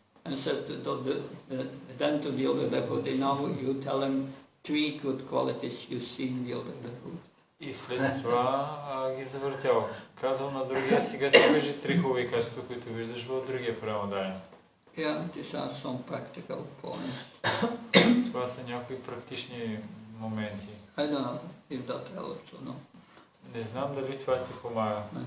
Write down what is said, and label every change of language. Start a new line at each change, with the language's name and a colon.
English: And said then to the other devotee, now you tell him 3 good qualities you see in the other devotee.
Bulgarian: И след това ги завъртял. Казал на другия, сега ти кажи 3 хубави качества, които виждаш в другия предандарен.
English: Yeah, these are some practical points.
Bulgarian: Това са някои практични моменти.
English: I don't know if that helps or not.
Bulgarian: Не знам дали това ти помага.